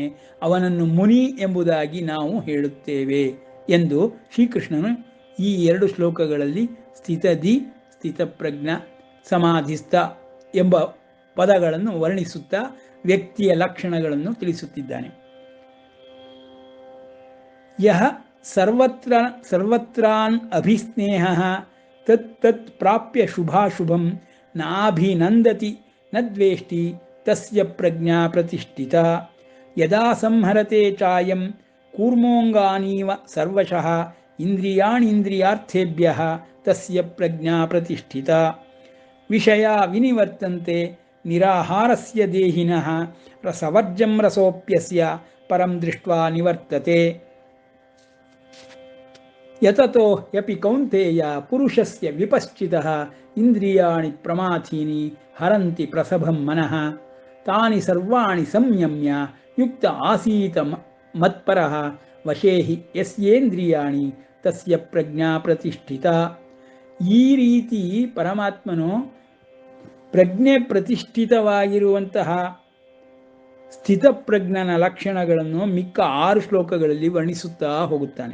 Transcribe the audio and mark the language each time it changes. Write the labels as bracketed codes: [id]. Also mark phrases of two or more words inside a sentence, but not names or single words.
[kn] ಅವನನ್ನು ಮುನಿ ಎಂಬುದಾಗಿ ನಾವು ಹೇಳುತ್ತೇವೆ ಎಂದು ಶ್ರೀಕೃಷ್ಣನು ಈ 2 ಶ್ಲೋಕಗಳಲ್ಲಿ ಸ್ಥಿತಧಿ, ಸ್ಥಿತಪ್ರಜ್ಞ, ಸಮಾಧಿಸ್ಥ ಎಂಬ ಪದಗಳನ್ನು ವರ್ಣಿಸುತ್ತಾ ವ್ಯಕ್ತಿಯ ಲಕ್ಷಣಗಳನ್ನು ತಿಳಿಸುತ್ತಿದ್ದಾನೆ. [sa] ಯಹ ಸರ್ವತ್ರಾನ್ ಅಭಿಸ್ನೇಹ ತತ್ ಪ್ರಾಪ್ಯ ಶುಭಾಶುಭಂ ನಾಭಿನಂದತಿ ನ ದ್ವೇಷ್ಟಿ ತಸ್ಯ ಪ್ರಜ್ಞಾ ಪ್ರತಿಷ್ಠಿತ. ಯದಾ ಸಂಹರತೆ ಚಾಯಂ ಕೂರ್ಮೋಂಗಾನೀವ ಸರ್ವಶಃ ಇಂದ್ರಿಯಾಣೀಂದ್ರಿಯಾರ್ಥೇಭ್ಯಃ ತಸ್ಯ ಪ್ರಜ್ಞಾ ಪ್ರತಿಷ್ಠಿತ. ವಿಷಯಾ ವಿನಿವರ್ತಂತೆ ನಿರಾಹಾರಸ್ಯ ದೇಹಿನಃ ರಸವರ್ಜಂ ರಸೋಪ್ಯಸ್ಯ ಪರಂ ದೃಷ್ಟ್ವಾ ನಿವರ್ತತೆ. ಯತತೋ ಹ್ಯಪಿ ಕೌಂತೇಯ ಪುರುಷಸ್ಯ ವಿಪಶ್ಚಿತಃ ಇಂದ್ರಿಯಾಣಿ ಪ್ರಮಾಥೀನಿ ಹರಂತಿ ಪ್ರಸಭಂ ಮನಃ. ತಾನಿ ಸರ್ವಾಣಿ ಸಂಯಮ್ಯ ಯುಕ್ತ ಆಸೀತ ಮತ್ಪರಃ ವಶೇಹಿ ಯಸ್ಯೇಂದ್ರಿಯಾಣಿ ತಸ್ಯ ಪ್ರಜ್ಞಾ ಪ್ರತಿಷ್ಠಿತ. [kn] ಈ ರೀತಿ ಪರಮಾತ್ಮನು ಪ್ರಜ್ಞೆ ಪ್ರತಿಷ್ಠಿತವಾಗಿರುವಂತಹ ಸ್ಥಿತಪ್ರಜ್ಞನ ಲಕ್ಷಣಗಳನ್ನು ಮಿಕ್ಕ 6 ಶ್ಲೋಕಗಳಲ್ಲಿ ವರ್ಣಿಸುತ್ತಾ ಹೋಗುತ್ತಾನೆ.